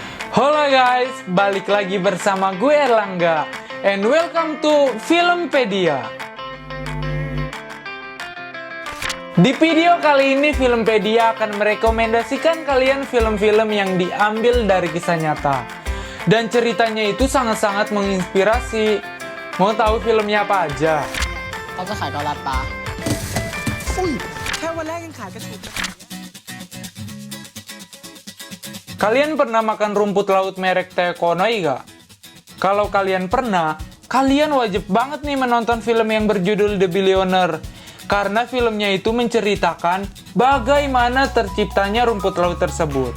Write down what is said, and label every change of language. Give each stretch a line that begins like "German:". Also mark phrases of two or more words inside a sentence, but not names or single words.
Indonesian: Halo guys, balik lagi bersama gue Erlangga
English: and welcome to
Indonesian: Filmpedia. Di video kali ini Filmpedia akan merekomendasikan kalian film-film yang diambil dari kisah nyata. Dan ceritanya itu sangat-sangat menginspirasi. Mau tahu filmnya apa aja?
Thai: เขาจะขายเกาลัดปลา แค่วันแรกยังขายกระถิ่น
Indonesian: Kalian pernah makan rumput laut merek Tekonoi gak? Kalau kalian pernah, kalian wajib banget nih menonton film yang berjudul The Billionaire. Karena filmnya itu menceritakan bagaimana terciptanya rumput laut tersebut.